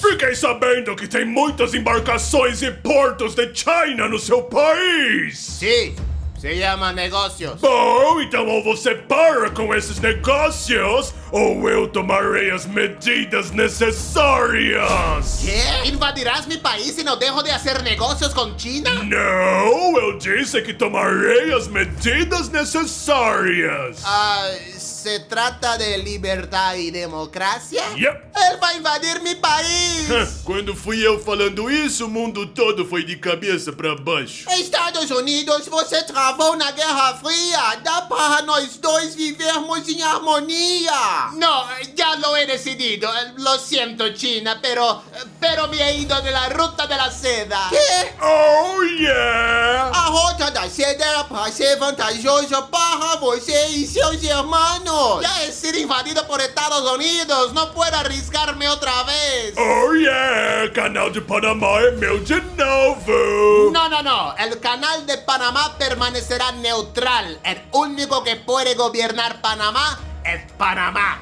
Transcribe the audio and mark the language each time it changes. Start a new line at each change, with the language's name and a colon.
Portuguese: Fiquei sabendo que tem muitas embarcações e portos de China no seu país! Sim,
Spanish: Se llama negócios.
Portuguese: Bom, então ou você para com esses negócios, ou eu tomarei as medidas necessárias.
Spanish: ¿Qué? ¿Invadirás mi país si no dejo de hacer negocios con China?
Portuguese: Não, eu disse que tomarei as medidas necessárias.
Spanish: ¿Se trata de libertad y democracia?
English: Yep.
Spanish: Él va a invadir mi país.
Portuguese: Quando fui eu falando isso, o mundo todo foi de cabeça pra baixo. Estados Unidos, você travou na Guerra Fria. Dá para nós dois vivermos em harmonia.
Spanish: No, ya lo he decidido. Lo siento, China, pero me he ido de la ruta de la seda. ¿Qué? Oh yeah!
Portuguese: A rota da seda era para ser vantajosa para você e seus irmãos.
Spanish: Ya he sido invadido por Estados Unidos. No puedo arriscarme otra vez.
English: Oh yeah!
Portuguese: Canal de Panamá é meu de novo!
Spanish: No. El canal de Panamá permanecerá neutral. El único que puede gobernar Panamá es Panamá.